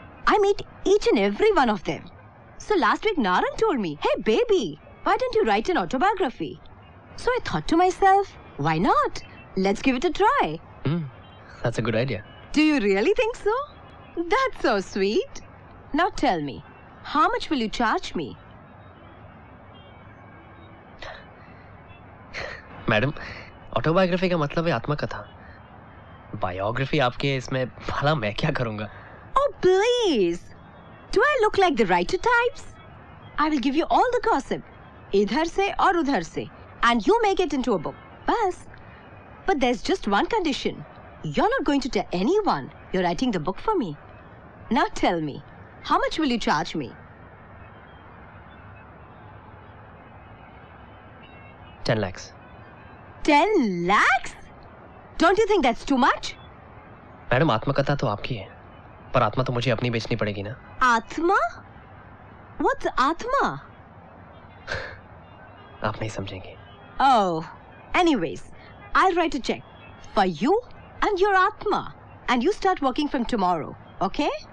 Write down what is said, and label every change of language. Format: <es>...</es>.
<en>I meet each and every one of them. So last week Naran told me, "Hey baby, why don't you write an autobiography?" So I thought to myself, why not? Let's give it a try. That's a good idea. Do you really think so? That's so sweet. Now tell me, how much will you charge me?</en> <hi>Madam, autobiography का मतलब है आत्मकथा। Biography आपके इसमें भला मैं क्या करूंगा?</hi> <en>Oh please! Do I look like the writer types? I will give you all the gossip,</en> <hi>इधर से और उधर से,</hi> <en>and you make it into a book.</en> <hi>बस.</hi> <en>But there's just one condition. You're not going to tell anyone you're writing the book for me. Now tell me, how much will you charge me? 10 lakhs. 10 lakhs? Don't you think that's too much?</en> <hi>Madam, आत्मकथा तो आपकी है, पर आत्मा तो मुझे अपनी बेचनी पड़ेगी ना। आत्मा?</hi> <en>What's आत्मा?</en> <hi>आप नहीं समझेंगे।</hi> <en>Oh, anyways, I'll write a check for you and your Atma, and you start working from tomorrow, okay?</en>